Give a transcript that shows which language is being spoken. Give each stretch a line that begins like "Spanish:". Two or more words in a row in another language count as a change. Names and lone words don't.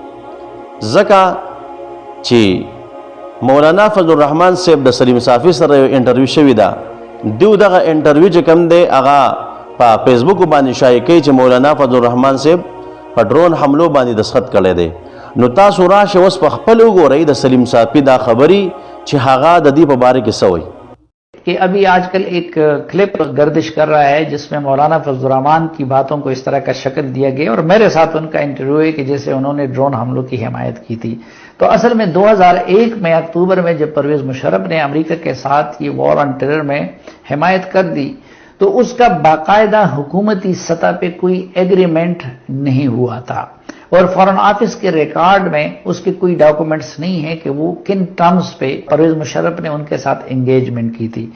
Pashto: ځکه چې مولانا فضل الرحمن صاحب د سلیم صافی سره یو انټرویو شوی ده، دیو دغه انټرویو چې کوم دی هغه په فیسبوک باندې شایع کوي چې مولانا فضل الرحمن صاحب په ډرون حملو باندې دستخط کړی دی. نو تاسو راشه اوس په خپل وګورئ د سلیم صافی دا خبري چې هغه د دې په باره کې څه وایي.
Urdu: کہ ابھی آج کل ایک کلپ گردش کر رہا ہے جس میں مولانا فضل الرحمن کی باتوں کو اس طرح کا شکل دیا گیا اور میرے ساتھ ان کا انٹرویو ہے کہ جیسے انہوں نے ڈرون حملوں کی حمایت کی تھی. تو اصل میں 2001 میں اکتوبر میں جب پرویز مشرف نے امریکہ کے ساتھ یہ
English: war on terror
Urdu: میں حمایت کر دی تو اس کا باقاعدہ حکومتی سطح پہ کوئی ایگریمنٹ نہیں ہوا تھا اور
English: foreign office
Urdu: کے ریکارڈ میں اس کے کوئی ڈاکومنٹس نہیں ہیں کہ وہ کن ٹرمز پہ پرویز مشرف نے ان کے ساتھ انگیجمنٹ کی تھی.